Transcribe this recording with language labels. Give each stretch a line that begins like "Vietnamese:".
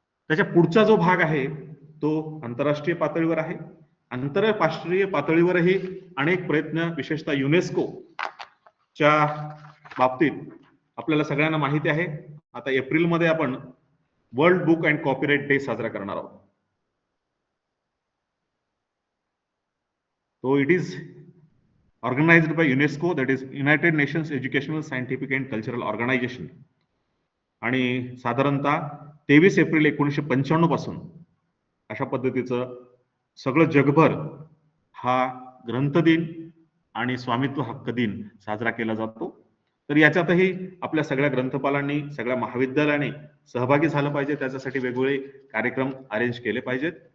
Marathi: त्याच्या पुढचा जो भाग आहे तो आंतरराष्ट्रीय पातळीवर आहे. आंतरराष्ट्रीय पातळीवरही अनेक प्रयत्न, विशेषतः युनेस्को च्या बाबतीत आपल्याला सगळ्यांना माहिती आहे, आता एप्रिलमध्ये आपण world book and copyright day साजरा करणार आहोत.
English: So it is organized by UNESCO, that is United Nations Educational, Scientific and Cultural Organization.
Marathi: आणि साधारणतः 23 एप्रिल 1995 पासून अशा पद्धतीचं सगळं जगभर हा ग्रंथ दिन आणि स्वामित्व हक्क दिन साजरा केला जातो. तर याच्यातही आपल्या सगळ्या ग्रंथपालांनी, सगळ्या महाविद्यालयाने सहभागी झालं पाहिजे, त्याच्यासाठी वेगवेगळे कार्यक्रम अरेंज केले पाहिजेत.